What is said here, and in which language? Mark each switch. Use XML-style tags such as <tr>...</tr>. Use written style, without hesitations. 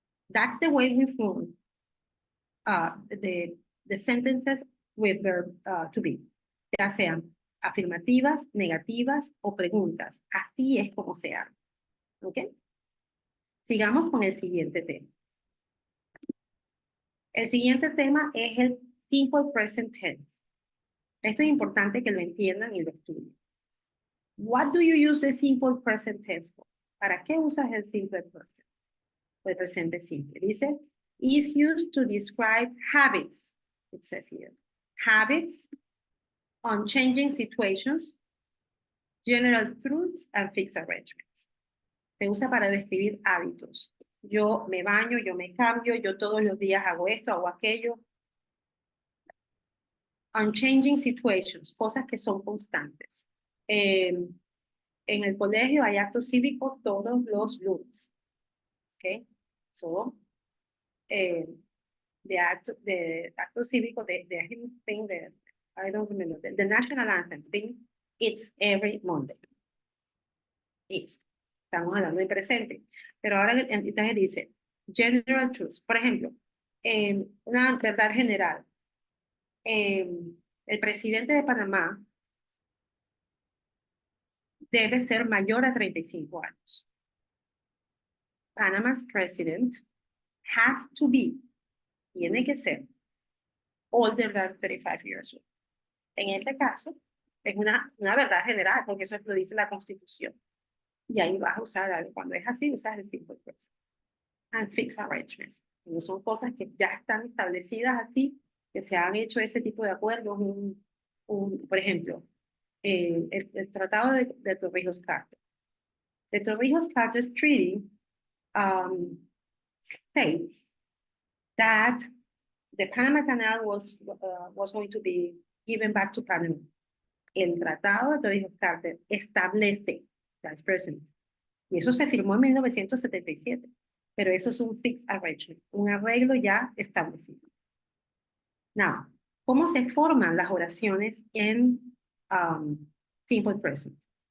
<en>That's the way we form the sentences with verb to be,</en> <es>ya sean afirmativas, negativas o preguntas. Así es como se hace. ¿Ok? Sigamos con el siguiente tema. El siguiente tema es el simple present tense. Esto es importante que lo entiendan y lo estudien.</es> <en>What do you use the simple present tense for?</en> <es>¿Para qué usas el simple present? El presente simple.</es> <en>Dice, is used to describe habits. It says here. Habits on changing situations, general truths, and fixed arrangements.</en> <es>Se usa para describir hábitos. Yo me baño, yo me cambio, yo todos los días hago esto, hago aquello.</es> <en>On changing situations,</en> <es>cosas que son constantes. En el colegio hay actos cívicos todos los lunes. ¿Ok?</es> <en>So, the acto cívico, the thing that I don't remember, the national anthem thing, it's every Monday.</en> <es>It's. Estamos hablando de presente. Pero ahora entonces dice, general truths. Por ejemplo, una verdad general. eh, el presidente de Panamá debe ser mayor a 35 años.</es> <en>Panama's president has to be,</en> <es>tiene que ser,</es> <en>older than 35 years old.</en> <es>En ese caso, es una verdad general, porque eso lo dice la Constitución. Y ahí vas a usar algo. Cuando es así, usas el simple present.</es> <en>And fixed arrangements.</en> <es>No son cosas que ya están establecidas así, que se han hecho ese tipo de acuerdos. Por ejemplo, el Tratado de Torrijos-Carter.</es> <en>The Torrijos-Carter Treaty states that the Panama Canal was going to be given back to Panama.</en> <es>El Tratado de Torrijos-Carter establece,</es> <en>that's present,</en> <es>y eso se firmó en 1977, pero eso es un fixed arrangement, un arreglo ya establecido. Now, ¿cómo se forman las oraciones en simple present?</es>